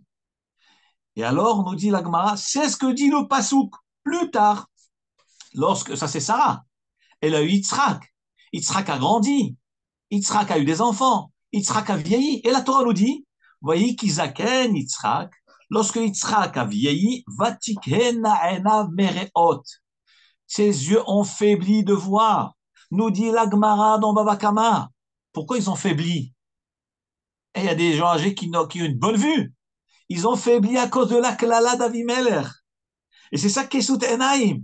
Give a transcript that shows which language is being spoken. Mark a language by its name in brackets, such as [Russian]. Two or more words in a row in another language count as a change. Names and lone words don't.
[French] Et alors, nous dit la Gemara, c'est ce que dit le Passouk. Plus tard, lorsque, ça c'est Sarah, elle a eu Yitzhak. Yitzhak a grandi. Yitzhak a eu des enfants. Yitzhak a vieilli. Et la Torah nous dit, voyez, qu'Isaken Yitzhak, lorsque Yitzhak a vieilli, [Hebrew] ותכהין עיניו מראות. [French] Ses yeux ont faibli de voir. Nous dit la Gemara dans Baba Kama. Pourquoi ils ont faibli? Et il y a des gens âgés qui ont une bonne vue. Ils ont faibli à cause de la klala d'Avimelech. Et c'est ça [Hebrew] כסות עיניים.